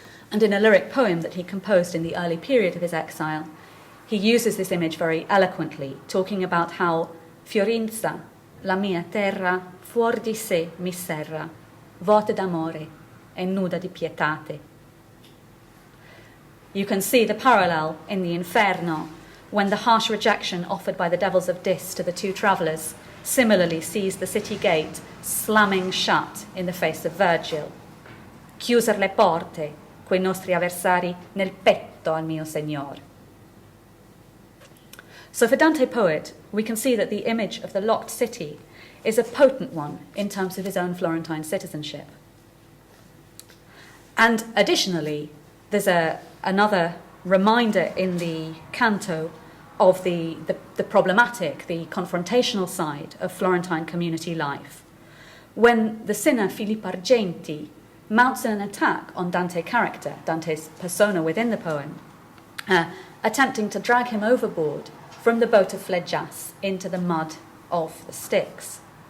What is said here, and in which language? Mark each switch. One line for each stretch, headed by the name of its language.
English: And in a lyric poem that he composed in the early period of his exile, he uses this image very eloquently, talking about how
Italian: Fiorenza, la mia terra, fuor di sé mi serra, vuota d'amore e nuda di pietate.
English: You can see the parallel in the Inferno, when the harsh rejection offered by the devils of Dis to the two travellers similarly sees the city gate slamming shut in the face of Virgil.
Italian: Chiuser le porte, quei nostri avversari nel petto al mio Signor.
English: So for Dante poet, we can see that the image of the locked city is a potent one in terms of his own Florentine citizenship. And additionally, there's another reminder in the canto of the problematic, the confrontational side of Florentine community life, when the sinner Filippo Argenti mounts an attack on Dante's character, Dante's persona within the poem, attempting to drag him overboard from the boat of Phlegyas into the mud of the Styx.